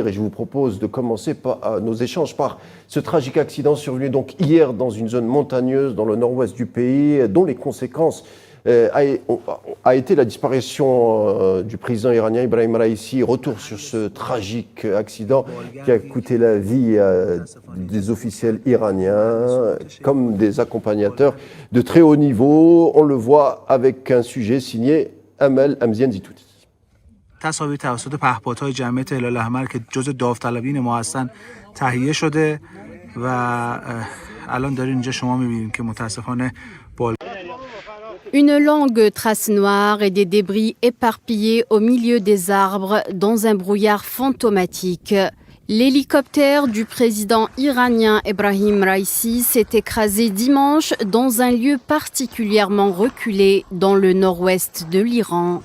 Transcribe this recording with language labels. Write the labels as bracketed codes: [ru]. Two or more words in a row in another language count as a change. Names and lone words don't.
[fr] Et je vous propose de commencer nos échanges par ce tragique accident survenu donc hier dans une zone montagneuse dans le nord-ouest du pays, dont les conséquences a été la disparition du président iranien Ebrahim Raïssi. Retour sur ce tragique accident qui a coûté la vie à des officiels iraniens comme des accompagnateurs de très haut niveau. On le voit avec un sujet signé Amel Amzian Zitouti. [fa] تصاویر توسط پهپادهای جمعیت هلال احمر که جزء داوطلبین ما هستن تهیه شده و الان دارین اینجا شما می‌بینید که متاسفانه [fr] Une longue trace noire et des débris éparpillés au milieu des arbres dans un brouillard fantomatique. L'hélicoptère du président iranien Ebrahim Raïssi s'est écrasé dimanche dans un lieu particulièrement reculé dans le nord-ouest de l'Iran.